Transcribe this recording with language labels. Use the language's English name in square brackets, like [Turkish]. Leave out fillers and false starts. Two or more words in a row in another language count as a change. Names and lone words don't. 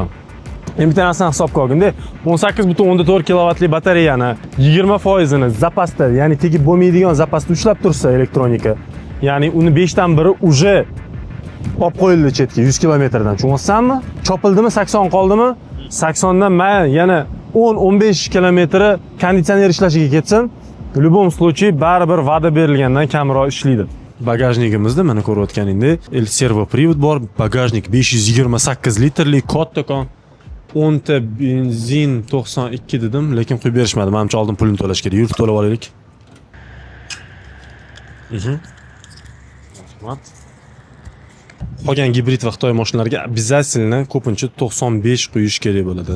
[Uzbek] Endi bitta narsani hisobga olganda 18.4 kilovatli batareyani 20% ni zapasda, ya'ni tegib bo'lmaydigan zapasda ushlab tursa elektronika, ya'ni uni 5 dan biri uje olib qo'yildi chetga 100 kilometrdan. Tushunsanmi? Chopildimi, 80 qoldimi? 80 dan men yana 10-15 kilometri konditsioner ishlashiga ketsin, [Russian] в любом случае [Uzbek] baribir va'da berilgandan kamroq ishlaydi. Bagajnigimizda mana ko'rayotganingdek, servo привод bor, bagajnik 528 litrli kattakon. 10 ta benzin 92 dedim, lekin qo'yib berishmadi. Menimcha oldin pulini to'lash kerak. Yurib to'lab olaylik. Qolgan gibrid va Xitoy mashinalariga обязательно ko'pincha 95 quyish kerak bo'ladi.